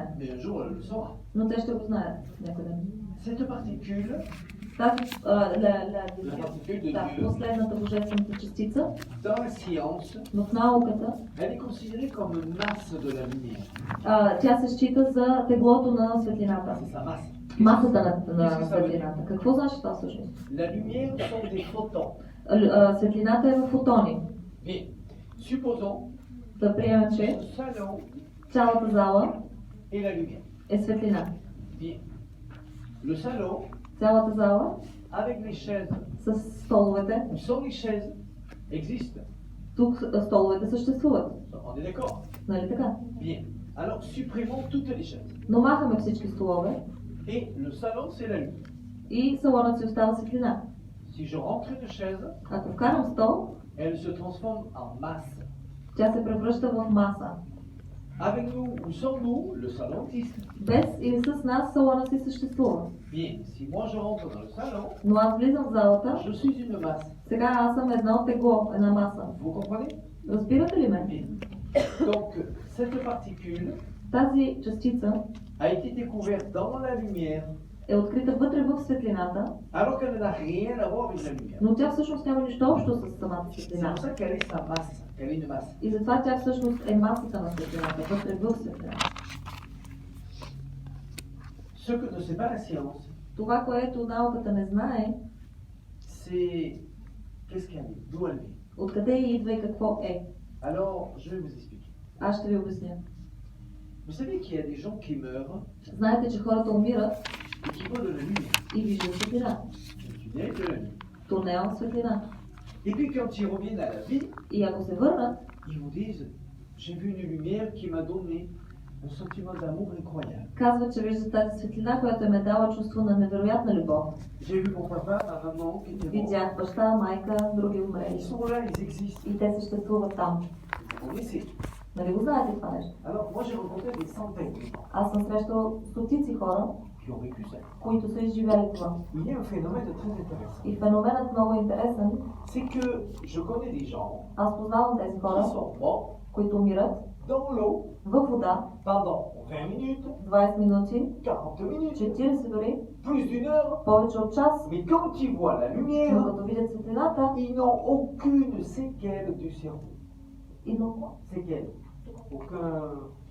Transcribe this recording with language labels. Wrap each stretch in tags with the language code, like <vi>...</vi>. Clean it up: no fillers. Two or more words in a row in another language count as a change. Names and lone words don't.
<fr>Mais un jour, elle le saura.</fr> <bg>но те ще го знаят някъде.</bg> <fr>Cette particule,</fr> <bg>Тази</bg> <fr>la particule de Dieu,</fr> <bg>последната божествената частица</bg> <fr>dans la science,</fr> <bg>в науката,</bg> <fr>elle est considérée comme masse de la lumière.</fr> <bg>тя се счита за теглото на светлината.</bg> <fr>C'est sa masse.</fr> <bg>Масата на светлината. Какво значи това всъщност?</bg> <fr>La lumière sont des photons.</fr> <bg>Светлината е в фотони.</bg> <fr>Bien, supposons</fr> <bg>Да приемем,</bg> <fr>que</fr> <bg>че</bg> <fr>le salon</fr> <bg>цялата зала</bg> <fr>est la lumière.</fr> <bg>е светлина.</bg> <fr>Bien, le salon,</fr> <bg>Цялата зала</bg> <fr>avec les chaises,</fr> <bg>с столовете.</bg> <fr>où sont les chaises, existe.</fr> <bg>Тук столовете съществуват.</bg> <fr>On est d'accord?</fr> <bg>Нали така?</bg> <fr>Bien. Alors, supprimons toutes les chaises.</fr> <bg>Но махаме всички столове</bg> <fr>Et le salon, c'est la lumière.</fr> <bg>и салонът си остава светлина.</bg> <fr>Si je rentre une chaise,</fr> <bg>Ако вкарам стол,</bg> <fr>elle se transforme en masse.</fr> <bg>тя се превръща в маса.</bg> <fr>Avec nous ou sans nous, le salon existe.</fr> <bg>Без или с нас салонът си съществува.</bg> <fr>Bien, si moi je rentre dans le salon,</fr> <bg>Но аз влизам в залата,</bg> <fr>je suis une masse.</fr> <bg>сега аз съм едно тегло, една маса.</bg> <fr>Vous comprenez?</fr> <bg>Разбирате ли ме?</bg> <fr>Bien. Donc, cette particule</fr> <bg>Тази частица</bg> <fr>a été découverte dans la lumière,</fr> <bg>е открита вътре в светлината,</bg> <fr>alors qu'elle n'a rien à voir avec la lumière.</fr> <bg>но тя всъщност няма нищо общо с самата</bg> <fr>C'est</fr> <bg>светлина.</bg> <fr>pour ça qu'elle est sa masse, qu'elle est une masse.</fr> <bg>И затова тя всъщност е масата на светлината, вътре в светлината.</bg> <fr>Ce que ne sait pas la science,</fr> <bg>Това, което науката не знае,</bg> <fr>c'est qu'est-ce qu'elle est, d'où elle vient.</fr> <bg>откъде идва и какво е.</bg> <fr>Alors, je vais vous expliquer.</fr> <bg>Аз ще ви обясня.</bg> <fr>Vous savez qu'il y a des gens qui meurent</fr> <bg>Знаете, че хората умират</bg> <fr>et qui voient de la lumière.</fr> <bg>и виждат светлина.</bg> <fr>Tu dirais de la lumière.</fr> <bg>Тунел светлина.</bg> <fr>Et puis quand ils reviennent à la vie,</fr> <bg>И ако се върнат,</bg> <fr>ils vous disent, j'ai vu une lumière qui m'a donné un sentiment d'amour incroyable.</fr> <bg>казват, че виждат тази светлина, която им е дала чувство на невероятна любов.</bg> <fr>J'ai vu mon papa, ma maman qui étaient morts.</fr> <bg>Видях баща, майка, други</bg> <fr>Ils</fr> <bg>умрели.</bg> <fr>sont là, ils existent.</fr> <bg>И те съществуват там.</bg> <fr>Vous connaissez.</fr> <bg>Нали го знаете това нещо?</bg> <fr>Alors moi j'ai rencontré des centaines de gens</fr> <bg>Аз съм срещал стотици хора,</bg> <fr>qui ont vécu ça.</fr> <bg>които са изживели това.</bg> <fr>Il y a un phénomène très intéressant.</fr> <bg>И феноменът много интересен.</bg> <fr>C'est que je connais des gens</fr> <bg>Аз познавам тези</bg> <fr>qui</fr> <bg>хора,</bg> <fr>sont morts</fr> <bg>които умират</bg> <fr>dans l'eau</fr> <bg>във вода</bg> <fr>pendant 20 minutes,</fr> <bg>20 минути,</bg> <fr>40 minutes,</fr> <bg>40 дори,</bg> <fr>plus d'une heure.</fr> <bg>повече от час,</bg> <fr>Mais quand ils voient la</fr> <bg>но</bg> <fr>lumière,</fr> <bg>като видят светлината,</bg> <fr>ils n'ont aucune séquelle du cerveau.</fr> <bg>и много</bg> <fr>Séquelle. Aucun</fr>